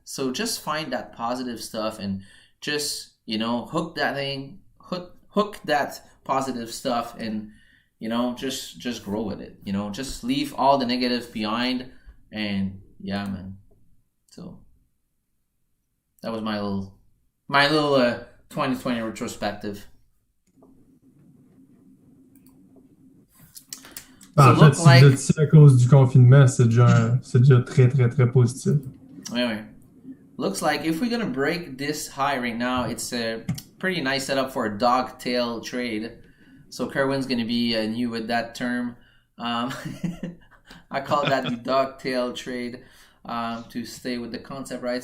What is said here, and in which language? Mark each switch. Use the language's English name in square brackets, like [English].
[English] So just find that positive stuff and just, you know, hook that positive stuff, and, you know, just grow with it. You know, just leave all the negative behind, and yeah, man. So that was my little 2020 retrospective. [French] En fait, si vous êtes ici à cause du confinement, c'est déjà très, très, très positif. [English] Anyway, looks like if we're going to break this high right now, it's a pretty nice setup for a dog tail trade. So Kerwin's going to be new with that term. I call that the dog tail trade, to stay with the concept, right?